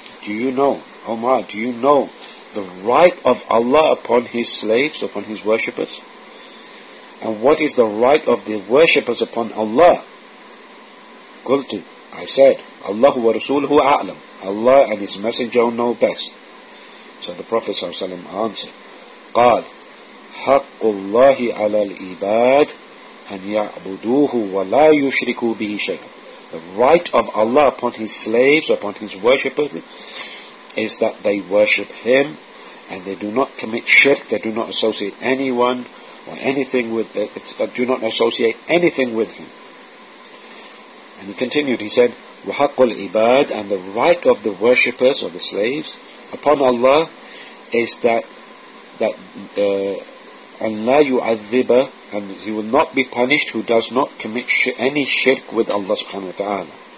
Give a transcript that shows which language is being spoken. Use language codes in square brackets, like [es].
[en] Do you know, O Mu'adh, do you know the right of Allah upon his slaves, upon his worshippers? And what is the right of the worshippers upon Allah? Qultu, I said, [ar] Allah wa Rasuluhu a'lam. [en] Allah and His Messenger know best. So the Prophet ﷺ answered, [ar] قال حق الله على العباد أن يعبدوه ولا يشركوا به شيئا. [en] The right of Allah upon His slaves, upon His worshippers, is that they worship Him and they do not commit shirk, they do not associate anyone or anything with do not associate anything with Him. And he continued, he said, [ar] وَحَقُّ الْعِبَادِ, [en] and the right of the worshippers or the slaves upon Allah is that [ar] أَنْ لَا يُعَذِّبَ, [en] and he will not be punished who does not commit any shirk with Allah subhanahu wa ta'ala.